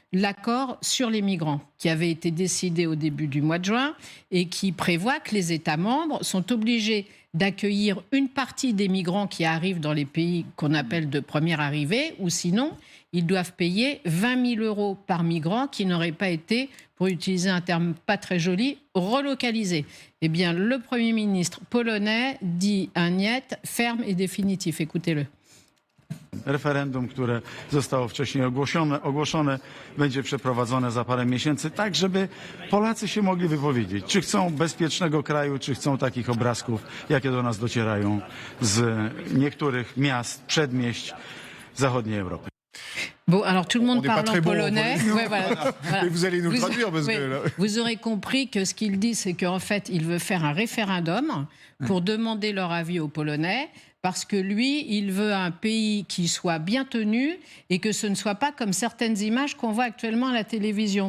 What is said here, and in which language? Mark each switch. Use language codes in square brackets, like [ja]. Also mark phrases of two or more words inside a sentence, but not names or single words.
[fr] l'accord sur les migrants qui avait été décidé au début du mois de juin et qui prévoit que les États membres sont obligés d'accueillir une partie des migrants qui arrivent dans les pays qu'on appelle de première arrivée, ou sinon, ils doivent payer 20 000 euros par migrant qui n'aurait pas été, pour utiliser un terme pas très joli, relocalisé. Eh bien, le Premier ministre polonais dit un niet ferme et définitif. Écoutez-le. [pl] Referendum, które zostało wcześniej ogłoszone, będzie przeprowadzone za parę miesięcy, tak żeby Polacy się mogli wypowiedzieć, czy chcą bezpiecznego kraju, czy chcą takich obrazków, jakie do nas docierają z niektórych miast, przedmieść zachodniej Europy. [fr] Bon, alors tout le monde parle en polonais. Bon, ouais, voilà. Mais vous allez nous le traduire parce que là... Vous aurez compris que ce qu'il dit, c'est qu'en fait, il veut faire un référendum pour demander leur avis aux Polonais, parce que lui, il veut un pays qui soit bien tenu et que ce ne soit pas comme certaines images qu'on voit actuellement à la télévision.